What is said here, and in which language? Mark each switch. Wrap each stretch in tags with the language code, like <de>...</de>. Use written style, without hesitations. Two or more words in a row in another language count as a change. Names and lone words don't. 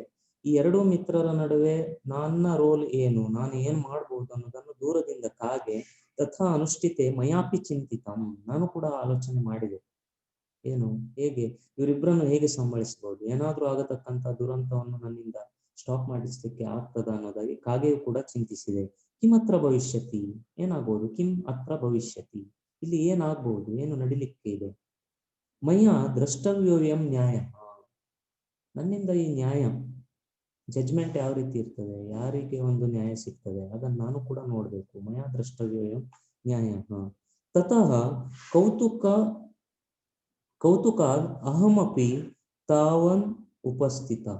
<kn>ಈ ಎರಡೂ ಮಿತ್ರರ ನಡುವೆ ನನ್ನ ರೋಲ್ ಏನು, ನಾನು ಏನ್ ಮಾಡ್ಬೋದು ಅನ್ನೋದನ್ನು ದೂರದಿಂದ ಕಾಗೆ</kn> <sa>ತಥಾ ಅನುಷ್ಠಿತೆ ಮಯಾಪಿ ಚಿಂತಿತಂ,</sa> <kn>ನಾನು ಕೂಡ ಆಲೋಚನೆ ಮಾಡಿದೆ. ಏನು, ಹೇಗೆ ಇವರಿಬ್ಬರನ್ನು ಹೇಗೆ ಸಂಭಾಳಿಸಬಹುದು, ಏನಾದ್ರೂ ಆಗತಕ್ಕಂತ ದುರಂತವನ್ನು ನನ್ನಿಂದ ಸ್ಟಾಪ್ ಮಾಡಿಸ್ಲಿಕ್ಕೆ ಆಗ್ತದ ಅನ್ನೋದಾಗಿ ಕಾಗೆಯು ಕೂಡ ಚಿಂತಿಸಿದೆ.</kn> <sa>ಕಿಂ ಅತ್ರ ಭವಿಷ್ಯತಿ, ಏನಾಗ್ಬೋದು, ಕಿಂ ಅತ್ರ ಭವಿಷ್ಯತಿ,</sa> <kn>ಇಲ್ಲಿ ಏನಾಗ್ಬಹುದು, ಏನು ನಡಿಲಿಕ್ಕೆ ಇದೆ.</kn> <sa>ಮಯ ದ್ರಷ್ಟವ್ಯೋಯಂ ನ್ಯಾಯ,</sa> <kn>ನನ್ನಿಂದ ಈ ನ್ಯಾಯ ಜಡ್ಜ್ಮೆಂಟ್ ಯಾವ ರೀತಿ ಇರ್ತದೆ, ಯಾರಿಗೆ ಒಂದು ನ್ಯಾಯ ಸಿಗ್ತದೆ ಅದನ್ನು ನಾನು ಕೂಡ ನೋಡ್ಬೇಕು.</kn> <sa>ಮಯ ದ್ರಷ್ಟವ್ಯೋಯಂ ನ್ಯಾಯ. ತತಃ ಕೌತುಕಾದ್ ಅಹಮಪಿ ತಾವನ್ ಉಪಸ್ಥಿತಃ.</sa>